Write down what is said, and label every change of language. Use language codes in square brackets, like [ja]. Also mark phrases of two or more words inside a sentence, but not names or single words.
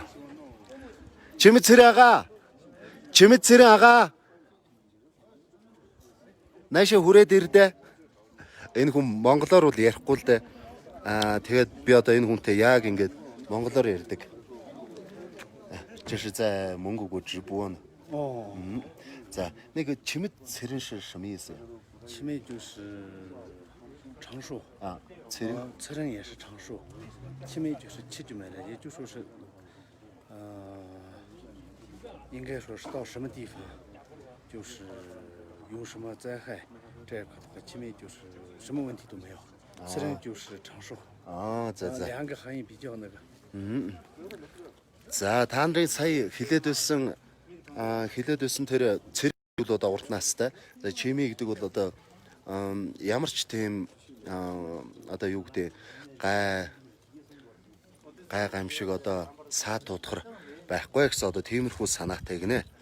[mn] Чимэд Цэрэн ага. Наашаа хүрээд ирдэ. Энэ хүн монголоор бол ярихгүй л дээ. Тэгээд би одоо энэ хүнтэй яг ингээд монголоор ярьдаг. [zh] 这是在蒙古国直播呢。哦，在那个奇美词人是什么意思呀？奇美就是长寿啊，词人词人也是长寿，奇美就是奇迹美的，也就说是，应该说是到什么地方，就是有什么灾害，这一块的话，奇美就是什么问题都没有，词人就是长寿。啊，在。两个含义比较那个。 [mn] За та нарын сая хилээд байсан тэр цэрэг бол одоо урт настай. За чими гэдэг бол одоо ямар ч тийм одоо юу гэдэг гай гамшиг одоо саа туудахар байхгүй гэсэн одоо тиймэрхүү санаатай гинэ.